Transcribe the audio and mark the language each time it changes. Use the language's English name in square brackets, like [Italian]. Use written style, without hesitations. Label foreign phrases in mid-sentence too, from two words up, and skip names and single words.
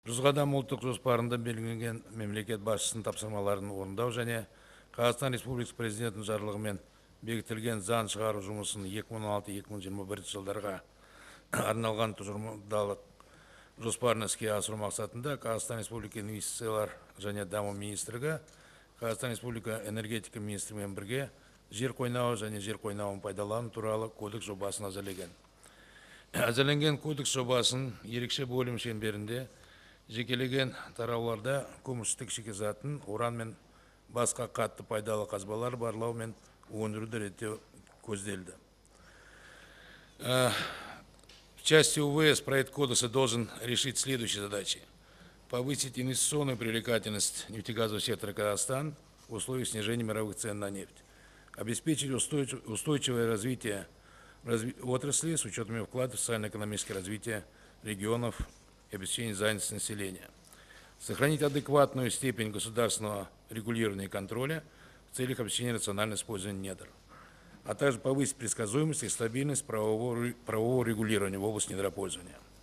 [Kazakh] 100 қадам ұлттық жоспарында белгіленген мемлекет басшысының тапсырмаларын орындау және Қазақстан Республикасы президентінің жарлығымен бекітілген заң шығару жұмысын 2016-2021 жылдарға арналған тұжырымдалық жоспарын іске асыру мақсатында Қазақстан Республика инвестициялар және даму министрлігі, Қазақстан Республика энергетика министрлігімен бірге жер қойнауы және жер қойнауын пайдалану туралы кодекс жобасын әзірлеген. Әзірленген кодекс жобасын ерекше бөлім шеңберінде жекелеген тарауларда көмірсутек шикізатын, уран мен басқа қатты пайдалы қазбалар барлау мен өндіруді реттеу көзделді. [Russian] В части УВС проект кодекса должен решить следующие задачи: повысить инвестиционную привлекательность нефтегазового сектора Казахстана в условиях снижения мировых цен на нефть, обеспечить устойчивое развитие отрасли с учетом вклада в социально-экономическое развитие регионов и обеспечение занятости населения, сохранить адекватную степень государственного регулирования и контроля в целях обеспечения рационального использования недр, а также повысить предсказуемость и стабильность правового регулирования в области недропользования.